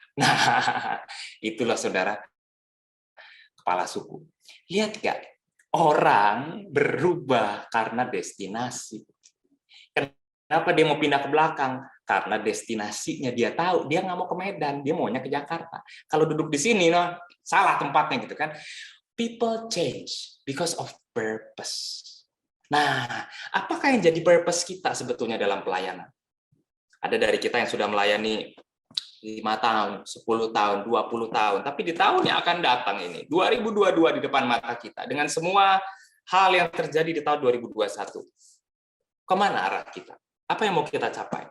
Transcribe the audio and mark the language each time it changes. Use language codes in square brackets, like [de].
[id] Nah, itulah saudara, kepala suku. Lihat gak? Orang berubah karena destinasi. Kenapa dia mau pindah ke belakang? Karena destinasinya dia tahu, dia nggak mau ke Medan, dia maunya ke Jakarta. Kalau duduk di sini, [en] no, [id] salah tempatnya gitu kan. [en] People change because of purpose. [id] Nah, apakah yang jadi purpose kita sebetulnya dalam pelayanan? Ada dari kita yang sudah melayani 5 tahun, 10 tahun, 20 tahun, tapi di tahun yang akan datang ini, 2022 di depan mata kita, dengan semua hal yang terjadi di tahun 2021, kemana arah kita? Apa yang mau kita capai?